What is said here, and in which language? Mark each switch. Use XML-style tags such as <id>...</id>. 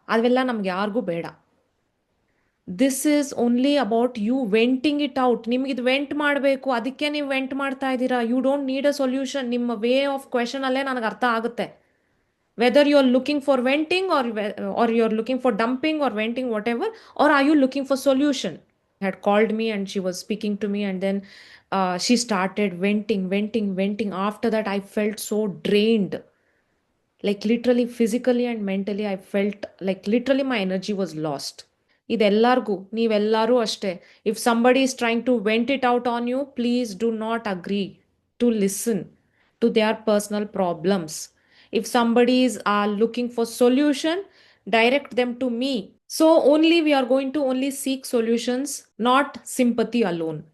<kn>ಅವೆಲ್ಲ ನಮ್ಗೆ ಯಾರಿಗೂ ಬೇಡ.</kn> <en>This is only about you venting it out.</en> <kn>ನಿಮ್ಗೆ ಇದು ವೆಂಟ್ ಮಾಡಬೇಕು, ಅದಕ್ಕೆ ನೀವು ವೆಂಟ್ ಮಾಡ್ತಾ ಇದ್ದೀರಾ.</kn> <en>You don't need a solution.</en> <kn>ನಿಮ್ಮ ವೇ ಆಫ್ ಕ್ವೆಶನ್ ಅಲ್ಲೇ ನನಗೆ ಅರ್ಥ ಆಗುತ್ತೆ.</kn> <en>Whether you are looking for venting or you are looking for dumping or venting, whatever, or are you looking for solution. Had called me and she was speaking to me, and then she started venting. After that, I felt so drained. Like literally, physically and mentally, I felt like literally my energy was lost.</en> <kn>ಇದೆಲ್ಲರಿಗೂ, ನೀವೆಲ್ಲರೂ ಅಷ್ಟೇ.</kn> <en>If somebody is trying to vent it out on you, please do not agree to listen to their personal problems. If somebody is are looking for solution, direct them to me. So only we are going to only seek solutions, not sympathy alone.</en>